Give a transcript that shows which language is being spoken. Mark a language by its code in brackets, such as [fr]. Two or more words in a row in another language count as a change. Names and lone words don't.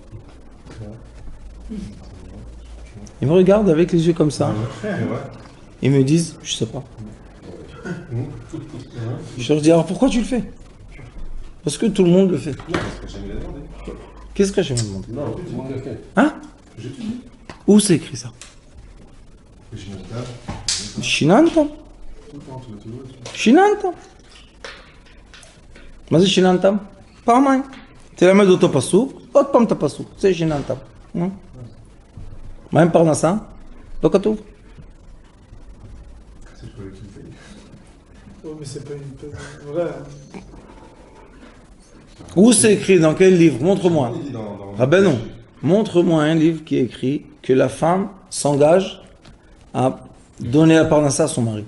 [fr] Ils me regardent avec les yeux comme ça. Ils me disent, je sais pas. Je leur dis, alors pourquoi tu le fais? Parce que tout le monde le fait. Qu'est-ce que j'ai demandé? Non, tout le monde le fait. Hein? J'étudie. Où c'est écrit ça? Shinantam. [he] Shinantam. מה זה שיננתם? פעמיים. תלמד אותו פסוק, עוד פעם את הפסוק. זה שיננתם. מה עם פרנסה? לא כתוב. [fr] Où c'est écrit? Dans quel livre? Montre-moi. Ah ben non. Montre-moi un livre qui est écrit que la femme s'engage à donner la parnassa à son mari.